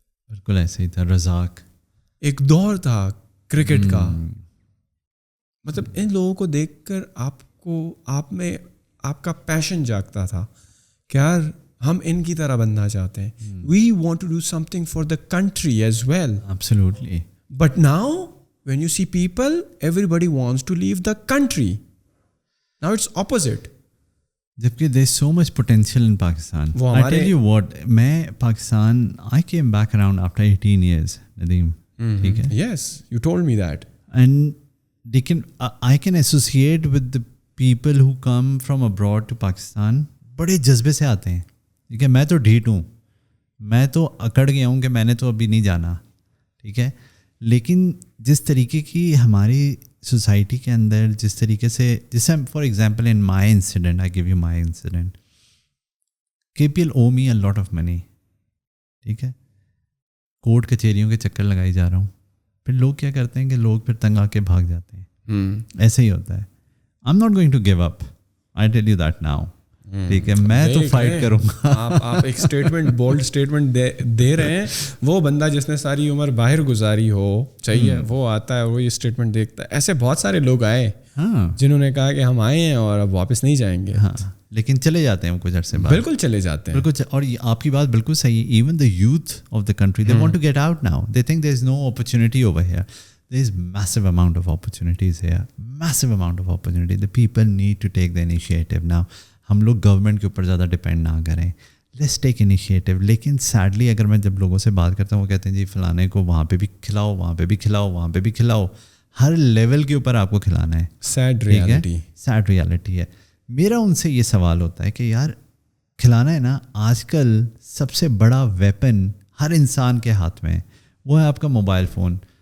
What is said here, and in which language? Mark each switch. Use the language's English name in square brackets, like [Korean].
[Urdu] بالکل ایسے ہی تھا, رزاق. ایک دور تھا کرکٹ کا, مطلب ان لوگوں کو دیکھ کر آپ میں آپ کا پیشن جاگتا تھا کہ یار ہم ان کی طرح بننا چاہتے ہیں. [English] We want to do something for the country as well. Absolutely. But now when you see people, everybody wants to leave the country. Now it's opposite. [Urdu] جبکہ [English] there is so much potential in Pakistan. I tell you what, [Urdu] میں Pakistan, [English] I came back around after 18 years, Nadeem. [Urdu] ٹھیک ہے. [English] Yes, you told me that. And I can associate with the people who come from abroad to Pakistan. [Urdu] بڑے جذبے سے آتے ہیں. ٹھیک ہے, میں تو ڈھیٹ ہوں, میں تو اکڑ گیا ہوں کہ میں نے تو ابھی نہیں جانا. ٹھیک ہے, لیکن جس طریقے کی ہماری سوسائٹی کے اندر, جس طریقے سے, جیسے [English] For example in my incident, I give you my incident, کے پی ایل او me a lot of money. [Urdu] ٹھیک ہے, کورٹ کچہریوں کے چکر لگائی جا رہا ہوں, پھر لوگ کیا کرتے ہیں کہ لوگ پھر تنگ آ کے بھاگ جاتے ہیں. ایسے ہی ہوتا ہے. [English] I am not going to give up, I tell you that now. [Urdu] ٹھیک ہے, میں تو فائٹ کروں گا. آپ ایک اسٹیٹمنٹ, بولڈ اسٹیٹمنٹ دے رہے ہیں. وہ بندہ جس نے ساری عمر باہر گزاری ہو, چاہیے وہ آتا ہے, وہ یہ اسٹیٹمنٹ دیکھتا ہے. ایسے بہت سارے لوگ آئے جنہوں نے کہا کہ ہم آئے ہیں اور اب واپس نہیں جائیں گے. لیکن چلے جاتے ہیں کچھ عرصے بعد. بالکل چلے جاتے ہیں. بالکل. اور آپ کی بات بالکل صحیح ہے. [English] Even the youth of the country, they want to get out now. They think there is no opportunity over here. There is massive amount of opportunities here, massive amount of opportunity. The people need to take the initiative now. [Urdu] ہم لوگ government کے اوپر زیادہ depend نہ کریں. [English] Let's take initiative. [Urdu] لیکن sadly اگر میں جب لوگوں سے بات کرتا ہوں, وہ کہتے ہیں جی فلانے کو وہاں پہ بھی کھلاؤ, وہاں پہ بھی کھلاؤ, وہاں پہ بھی کھلاؤ. ہر لیول کے اوپر آپ کو کھلانا ہے. [English] Sad reality. Sad reality ہے. [Urdu] میرا ان سے یہ سوال ہوتا ہے کہ یار کھلانا ہے نا, آج کل سب سے بڑا ویپن ہر انسان کے ہاتھ میں ہے, وہ ہے آپ کا موبائل فون.